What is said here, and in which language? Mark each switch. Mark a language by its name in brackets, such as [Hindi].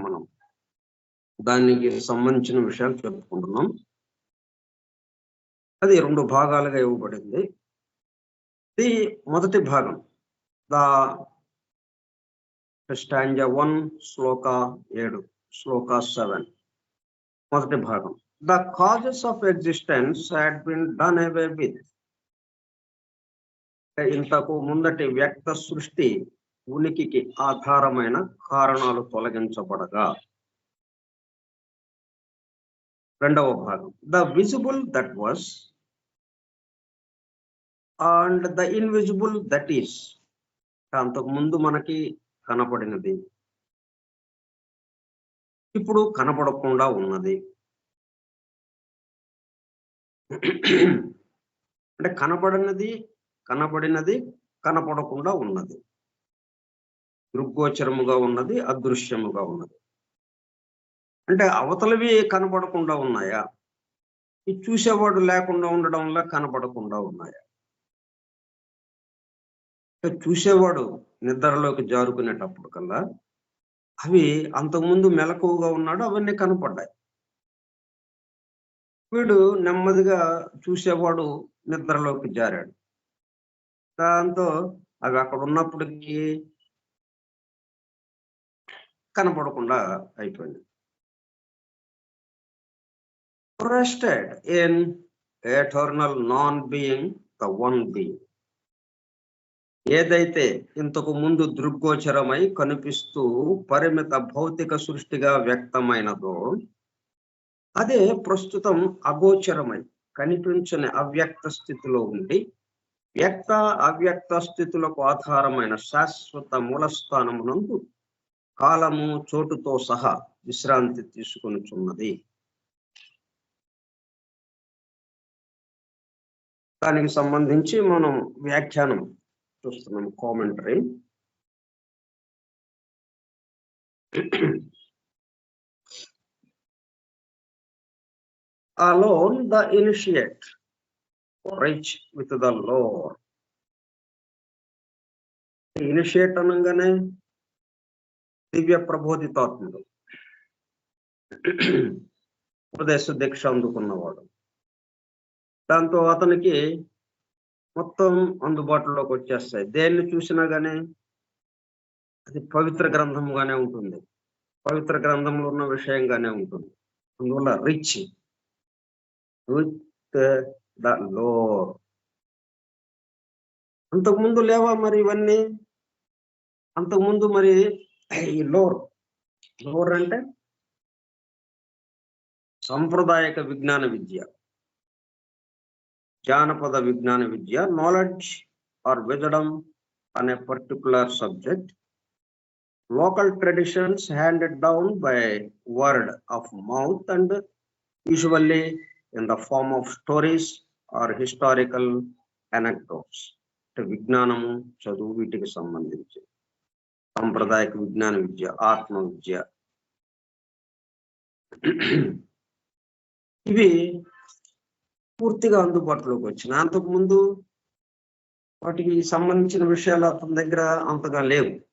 [Telugu] మనం దానికి సంబంధించిన విషయాలు చెప్పుకుంటున్నాం. అది 2 భాగాలుగా ఇవ్వబడింది. ఇది మొదటి భాగం, స్టాంజా 1 శ్లోక 7 శ్లోక 7 మొదటి భాగం. [English] The causes of existence had been done away with. [Telugu] ఇంతకు ముందటి వ్యక్త సృష్టి ఉనికికి ఆధారమైన కారణాలు తొలగించబడగా. రెండవ భాగం, [English] the visible that was and the invisible that is. [Telugu] అంతకు ముందు మనకి కనపడినది ఇప్పుడు కనపడకుండా ఉన్నది. అంటే కనపడినది కనపడకుండా ఉన్నది, దృగ్గోచరముగా ఉన్నది, అదృశ్యముగా ఉన్నది. అంటే అవతలవి కనపడకుండా ఉన్నాయా, ఈ చూసేవాడు లేకుండా ఉండడం వల్ల కనపడకుండా ఉన్నాయా? చూసేవాడు నిద్రలోకి జారుకునేటప్పుడు కల్లా అవి అంతకుముందు మెలకువగా ఉన్నాడు, అవన్నీ కనపడ్డాయి. వీడు నెమ్మదిగా చూసేవాడు నిద్రలోకి జారాడు, దాంతో అవి అక్కడ ఉన్నప్పటికీ కనపడకుండా అయిపోయింది. [English] Rested in eternal non-being, the one being. [Telugu] ఏదైతే ఇంతకు ముందు దృగ్గోచరమై కనిపిస్తూ పరిమిత భౌతిక సృష్టిగా వ్యక్తమైనదో అదే ప్రస్తుతం అగోచరమై కనిపించని అవ్యక్త స్థితిలో ఉండి వ్యక్త అవ్యక్త స్థితులకు ఆధారమైన శాశ్వత మూలస్థానమునందు కాలము చోటుతో సహా విశ్రాంతి తీసుకొనుచున్నది. దానికి సంబంధించి మనం వ్యాఖ్యానం చూస్తున్నాం, commentary. [English] Alone the initiate reach with the Lord. [Telugu] Initiate అనగానే దివ్య ప్రబోధితాత్ముడు, ఉపదేశ దీక్ష అందుకున్నవాడు. దాంతో అతనికి మొత్తం అందుబాటులోకి వచ్చేస్తాయి. దేన్ని చూసినా గానీ అది పవిత్ర గ్రంథంగానే ఉంటుంది, పవిత్ర గ్రంథంలో ఉన్న విషయంగానే ఉంటుంది. [English] అందువల్ల rich with the lore. [Telugu] అంతకుముందు లేవా మరి ఇవన్నీ? అంతకుముందు మరి ఈ లోర్ అంటే సాంప్రదాయక విజ్ఞాన విద్య, [English] జానపద విజ్ఞాన విద్య, knowledge or wisdom on a particular subject, local traditions handed down by word of mouth and usually in the form of stories or historical anecdotes. [Telugu] విజ్ఞానము, చదువు, వీటికి సంబంధించి సాంప్రదాయక విజ్ఞాన విద్య, ఆత్మ విద్య, ఇవి పూర్తిగా అందుబాటులోకి వచ్చినాయి. అంతకుముందు వాటికి సంబంధించిన విషయాలు అతని దగ్గర అంతగా లేవు.